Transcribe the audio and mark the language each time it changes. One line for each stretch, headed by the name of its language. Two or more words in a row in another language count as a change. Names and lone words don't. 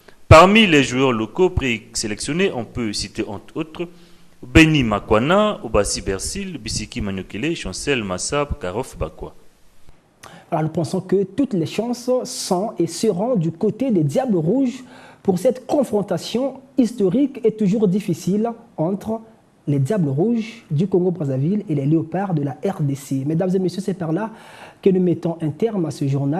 French: Parmi les joueurs locaux présélectionnés, on peut citer entre autres Beni Makwana, Obasi Bersil, Bisiki Manukele, Chancel Massab, Karof Bakwa. Alors nous pensons que toutes les chances sont et seront du côté des Diables Rouges pour cette confrontation historique et toujours difficile entre les Diables Rouges du Congo-Brazzaville et les Léopards de la RDC. Mesdames et messieurs, c'est par là que nous mettons un terme à ce journal.